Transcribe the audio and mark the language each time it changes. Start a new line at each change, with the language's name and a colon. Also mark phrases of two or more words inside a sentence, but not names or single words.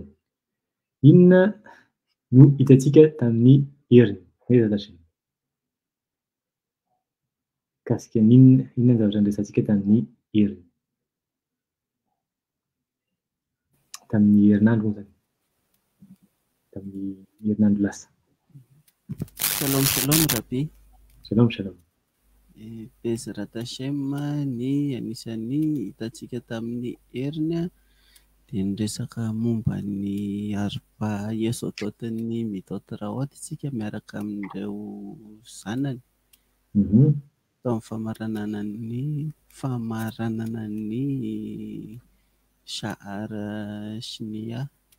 Malagasy: Inona no hitantsika tamin'ny heriny
Hebrew: בעזרת השם?
Malagasy: Kasika inona ny zavatra niresantsika tamin'ny heriny? Tamin'ny herinandro zany. Tamin'ny herinandro lasa.
Hebrew: שלום, שלום רבי. שלום, שלום. בעזרת השם
Malagasy: ny anisan'ny hitantsika tamin'ny heriny dia niresaka momba ny
Hebrew: ארבע יסודות-
Malagasy: ny
Hebrew: מידות רעות
Malagasy: isika miaraka amin'ireo zanany. Tao amin'ny famaranana ny Shahar Shnia.